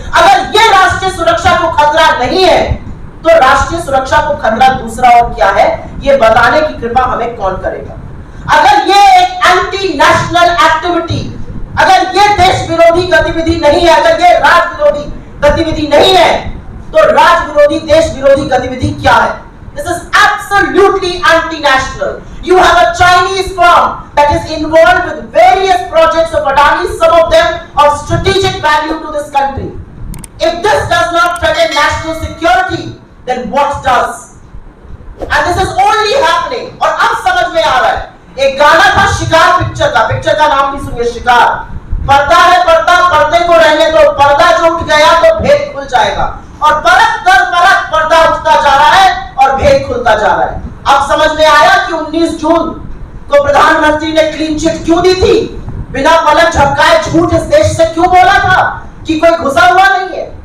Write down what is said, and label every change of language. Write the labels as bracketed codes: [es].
[hi] अगर ये राष्ट्रीय सुरक्षा को खतरा नहीं है तो राष्ट्रीय सुरक्षा को खतरा दूसरा और क्या है, ये बताने की कृपा हमें कौन करेगा। अगर ये एक [en] anti national activity, [hi] अगर ये देश विरोधी गतिविधि नहीं है, अगर ये राज विरोधी गतिविधि नहीं है, तो राज विरोधी देश विरोधी गतिविधि क्या है? [en] This is absolutely anti-national. You have a Chinese firm that is involved with various projects of Adani, some of them of strategic value to this country. If this does not threaten national security, then what does? And this is only happening. [hi] और अब समझ में आ रहा है। एक गाना था शिकार पिक्चर का नाम भी सुनिए, शिकार। पर्दा है पर्दा, पर्दे को रहने दो, पर्दा जो उठ गया तो भेद खुल जाएगा। और परत दर परत पर्दा उठता जा रहा है और भेद खुलता जा रहा है। अब समझ में आया कि 19 जून को प्रधानमंत्री ने क्लीन चिट क्यों दी थी, बिना पलक झपकाए झूठ इस देश से क्यों बोला था कि कोई घुसा हुआ नहीं है।